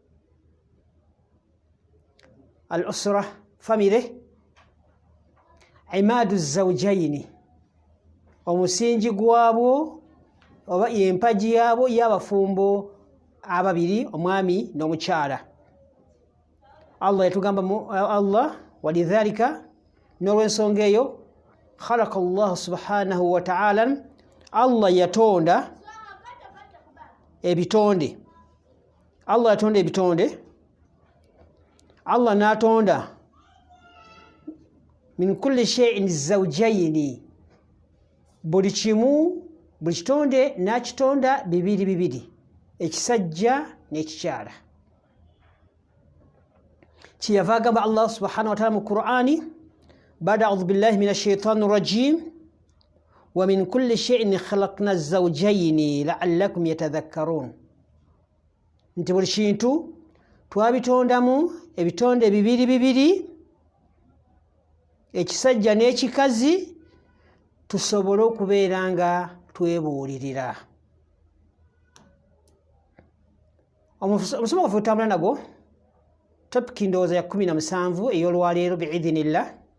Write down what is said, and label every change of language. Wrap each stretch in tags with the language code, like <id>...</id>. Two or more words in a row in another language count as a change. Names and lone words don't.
<ar>الأسرة فأمر عماد زوجين</ar> <lg>omusingi gwabwo oba yempaji yabo y'abafumbo ababiri omwami n'omukyala Allah yatugamba mu Allah walidhalika n'olw'ensonga eyo</lg> <ar>خلق الله سبحانه وتعالى الله</ar> <lg>yatonda ebitonde Allah yatonda ebitonde Allah natonda</lg> <ar>من كل شيء زوجين</ar> <lg>buli kimu buli kitonde nakitonda bibiri bibiri ekisajja n'ekikyala kiyava agamba</lg> <ar>الله سبحانه وتعالى</ar> <lg>mu Qur'ani</lg> <ar>بعد أعوذ بالله من الشيطان الرجيم ومن كل شيء خلقنا الزوجين لعلكم يتذكرون</ar> <lg>nti buli kintu twabitondamu ebitonde bibiri bibiri ekisajja n'ekikazi tusobole okubeera nga twebuulirira omusomo gwaffe tutambula nagwo topiki ndowooza ya 17 ey'olwaleero biidhinillah</lg>